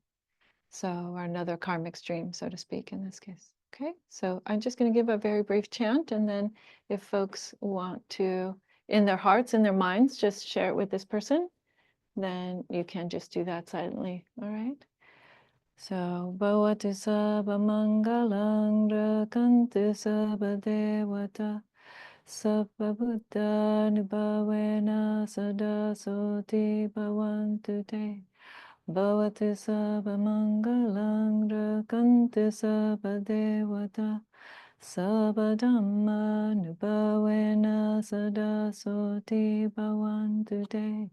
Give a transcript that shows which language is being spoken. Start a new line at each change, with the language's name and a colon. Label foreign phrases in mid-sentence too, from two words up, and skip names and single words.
English: So, or another karmic stream, so to speak, in this case. Okay, so I'm just going to give a very brief chant, and then if folks want to, in their hearts, in their minds, just share it with this person, then you can just do that silently. All right. So,
Pali: bhavatu sabba mangalang rakantu sabba devata sabba buddha nubhavena sada soti bhavantu te. Bhavatu sabba mangalang rakantu sabba devata sabba dhamma nubhavena sada soti bhavantu te.